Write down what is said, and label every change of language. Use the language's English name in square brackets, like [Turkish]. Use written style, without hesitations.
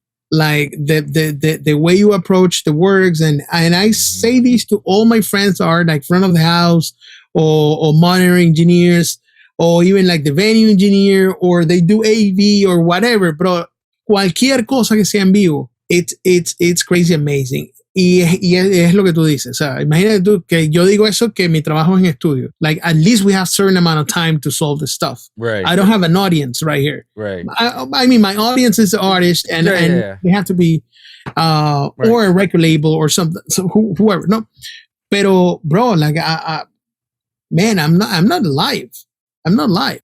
[English] Like the way you approach the works, and I say this to all my friends that are like front of the house or monitor engineers or even like the venue engineer or they do AV or whatever, bro. [Spanish] Cualquier cosa que sea en vivo, [English] it's crazy amazing. [Spanish] Y es lo que tú dices. O sea, imagínate tú que yo digo eso, que mi trabajo es en estudio. [English] Like, at least we have certain amount of time to solve the stuff. Right. I don't have an audience right here. Right. I mean, my audience is the artist, and they have to be, Right. or a record label or something. So whoever. [Spanish] No, pero [English] bro, like, man, I'm not live. I'm not live.